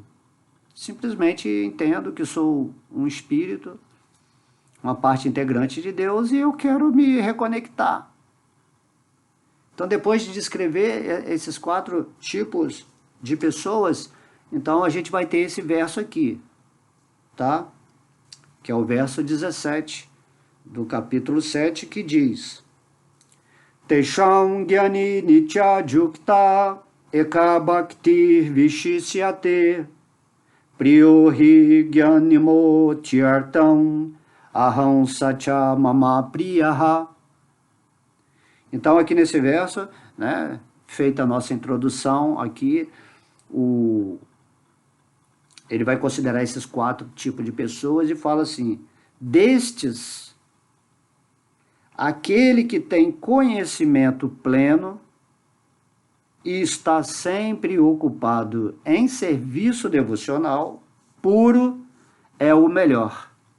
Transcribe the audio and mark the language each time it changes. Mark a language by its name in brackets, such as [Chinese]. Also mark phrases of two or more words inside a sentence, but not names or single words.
[Portuguese] Simplesmente entendo que sou um espírito, uma parte integrante de Deus, e eu quero me reconectar. Então, depois de descrever esses 4 tipos de pessoas, então a gente vai ter esse verso aqui, tá? Que é o verso 17 do capítulo 7, que diz: [Sanskrit] तेषां ज्ञानी नित्ययुक्त एकभक्तिर्विशिष्यते प्रियो हि ज्ञानिनोऽत्यर्थमहं स च मम प्रियः. [Portuguese] Então, aqui nesse verso, né, feita a nossa introdução aqui, ele vai considerar esses 4 tipos de pessoas e fala assim: destes, aquele que tem conhecimento pleno e está sempre ocupado em serviço devocional puro é o melhor.